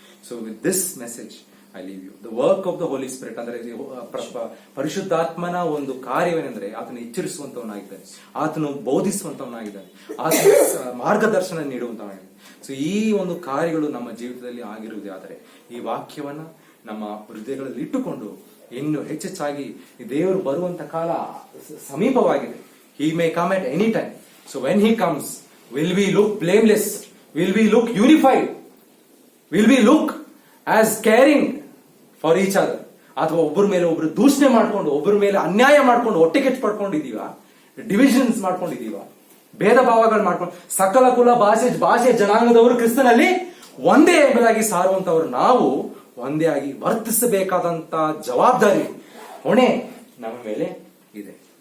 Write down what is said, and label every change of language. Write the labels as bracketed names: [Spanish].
[English] So with this message I leave you. The work of the Holy Spirit [Kannada] ಅಂದ್ರೆ ಪರಿಶುದ್ಧಾತ್ಮನ ಒಂದು ಕಾರ್ಯವೇನೆಂದ್ರೆ ಆತನು ಎಚ್ಚರಿಸುವಂತವನಾಗಿದ್ದಾನೆ, ಆತನು ಬೋಧಿಸುವಂತವನಾಗಿದ್ದಾನೆ, ಆತನು ಮಾರ್ಗದರ್ಶನ ನೀಡುವಂತವನಾಗಿದ್ದಾನೆ. ಸೊ ಈ ಒಂದು ಕಾರ್ಯಗಳು ನಮ್ಮ ಜೀವಿತದಲ್ಲಿ ಆಗಿರುವುದಾದರೆ ಈ ವಾಕ್ಯವನ್ನ ನಮ್ಮ ಹೃದಯಗಳಲ್ಲಿ ಇಟ್ಟುಕೊಂಡು ಇನ್ನು ಹೆಚ್ಚೆಚ್ಚಾಗಿ ದೇವರು ಬರುವಂತ ಕಾಲ ಸಮೀಪವಾಗಿದೆ. [English] He may come at any time. So when he comes, will we look blameless? Will we look unified? Will we look as caring for each other? [Kannada] ಅಥವಾ ಒಬ್ಬರ ಮೇಲೆ ಒಬ್ರು ದೂಷಣೆ ಮಾಡ್ಕೊಂಡು, ಒಬ್ಬರ ಮೇಲೆ ಅನ್ಯಾಯ ಮಾಡ್ಕೊಂಡು, ಹೊಟ್ಟೆ ಕೆಟ್ಟು ಪಡ್ಕೊಂಡಿದೀವ, ಡಿವಿಷನ್ಸ್ ಮಾಡ್ಕೊಂಡಿದೀವ, ಭೇದ ಭಾವಗಳು ಮಾಡ್ಕೊಂಡು, ಸಕಲ ಕುಲ ಭಾಷೆ ಜನಾಂಗದವರು ಕ್ರಿಸ್ತನಲ್ಲಿ ಒಂದೇ ಎಂಬುದಾಗಿ ಸಾರುವಂತವರು ನಾವು ಒಂದೇ ಆಗಿ ವರ್ತಿಸಬೇಕಾದಂತ ಜವಾಬ್ದಾರಿ, ಹೊಣೆ ನಮ್ಮ ಮೇಲೆ ಇದೆ.